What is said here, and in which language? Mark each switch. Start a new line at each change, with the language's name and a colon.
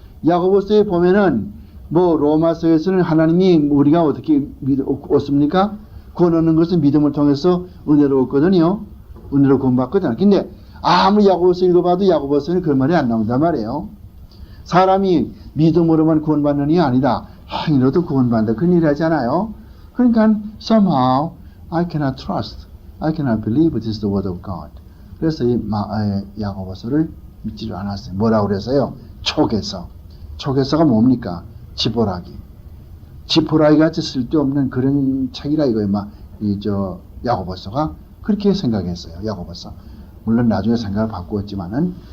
Korean: 야고보서에 보면은 로마서에서는 하나님이 우리가 어떻게 얻습니까? 구원 얻는 것은 믿음을 통해서 은혜로 얻거든요. 은혜로 구원받거든요. 근데 아무리 야고보서 읽어봐도 야고보서는 그 말이 안 나온단 말이에요. 사람이 믿음으로만 구원받는 게 아니라 행위로도 구원받는다. 그런 일을 하잖아요. 그러니까
English: somehow I cannot trust, I cannot believe it is the word of God.
Korean: 그래서 이 야고보서를 믿지를 않았어요. 뭐라고 그래서요? 촉에서가 뭡니까? 지푸라기 같이 쓸데없는 그런 책이라 이거예요. 야고보서가 그렇게 생각했어요. 야고보서. 물론 나중에 생각을 바꾸었지만은.